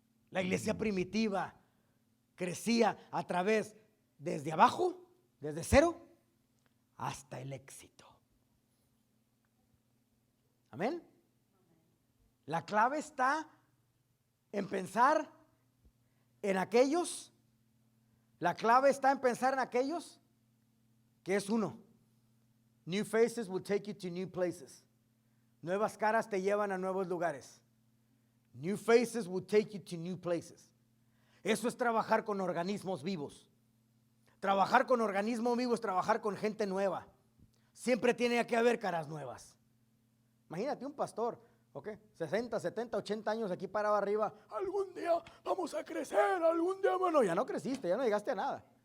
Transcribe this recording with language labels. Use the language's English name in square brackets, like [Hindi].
[Spanish] La iglesia primitiva crecía a través desde abajo, desde cero, hasta el éxito. Amén. La clave está en pensar en aquellos. La clave está en pensar en aquellos que es uno. [English] New faces will take you to new places. [Spanish] Nuevas caras te llevan a nuevos lugares. [English] New faces will take you to new places. [Spanish] Eso es trabajar con organismos vivos. Trabajar con organismos vivos, trabajar con gente nueva. Siempre tiene que haber caras nuevas. Imagínate un pastor, ¿ok? 60, 70, 80 años aquí parado arriba. Algún día vamos a crecer, algún día, bueno, ya no creciste, ya no llegaste a nada.